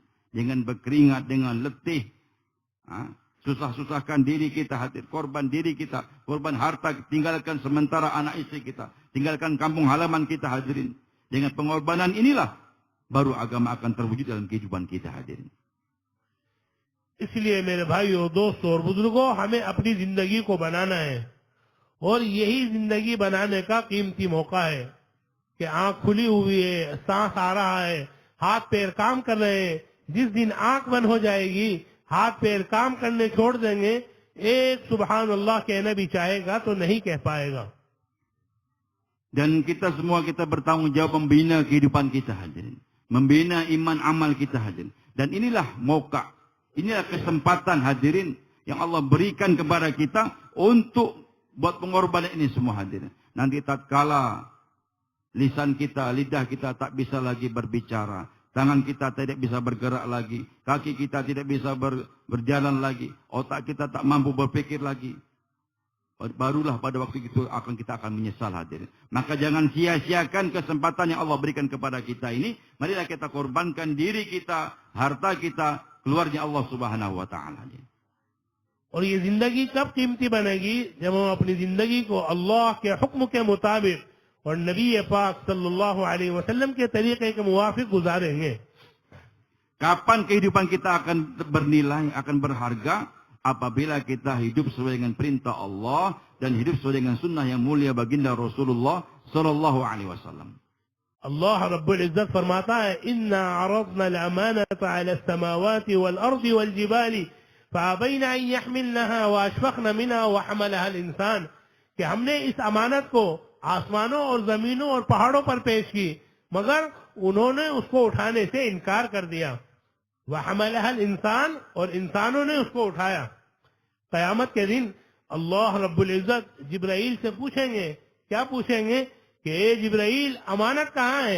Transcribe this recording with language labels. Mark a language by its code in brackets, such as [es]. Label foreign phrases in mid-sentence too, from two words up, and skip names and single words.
[id] Dengan berkeringat, dengan letih. Susah-susahkan diri kita hadir, korban diri kita, korban harta, tinggalkan sementara anak istri kita, tinggalkan kampung halaman kita hadirin. Dengan pengorbanan inilah baru agama akan terwujud dalam kehidupan kita hadirin. [hi] इसलिए मेरे भाइयों, दोस्तों और बुजुर्गों, हमें अपनी जिंदगी को बनाना है और यही जिंदगी बनाने का कीमती मौका है कि आंख खुली हुई है, सांस आ रहा है, हाथ पैर काम कर रहे हैं, जिस दिन आंख बंद हो जाएगी, हाथ पैर काम करने छोड़ देंगे, एक [ar] سبحان الله [hi] कहना भी चाहेगा तो नहीं कह पाएगा। [id] Dan kita semua kita bertanggung jawab membina kehidupan kita hadirin. Membina iman amal kita hadirin. Dan inilah mauka. Inilah kesempatan hadirin yang Allah berikan kepada kita untuk buat pengorbanan ini semua hadirin. Nanti tatkala lisan kita, lidah kita tak bisa lagi berbicara. Tangan kita tidak bisa bergerak lagi. Kaki kita tidak bisa berjalan lagi. Otak kita tak mampu berpikir lagi. Barulah pada waktu itu kita akan menyesal hadirin. Maka jangan sia-siakan kesempatan yang Allah berikan kepada kita ini. Marilah kita korbankan diri kita, harta kita, keluarnya Allah [ar] سبحانه وتعالى. [hi] और ये जिंदगी कब कीमती बनेगी? जब हम अपनी जिंदगी को अल्लाह के हुक्म के मुताबिक और नबी पाक [ar] صلى الله عليه وسلم [hi] के तरीके के मुवाफिक गुजारेंगे। [id] Kapan kehidupan kita akan bernilai, akan berharga? Apabila kita hidup sesuai dengan perintah Allah dan hidup sesuai dengan sunnah yang mulia baginda Rasulullah [ar] صلى الله عليه وسلم. [hi] Allah [ar] رب العزة [hi] फरमाता है, [ar] إنا عرضنا الأمانة على السماوات والأرض والجبال فأبين أن يحملنها وأشفقن منها وحملها الإنسان, [hi] कि हमने इस अमानत को आसमानों और जमीनों और पहाड़ों पर पेश की, मगर उन्होंने उसको उठाने से इनकार कर दिया। [ar] وحملها الإنسان, [hi] और इंसानों ने उसको उठाया। क़यामत के दिन अल्लाह [ar] رب العزة [hi] जिब्राईल से पूछेंगे, क्या पूछेंगे कि ए जिब्राईल, अमानत कहाँ है?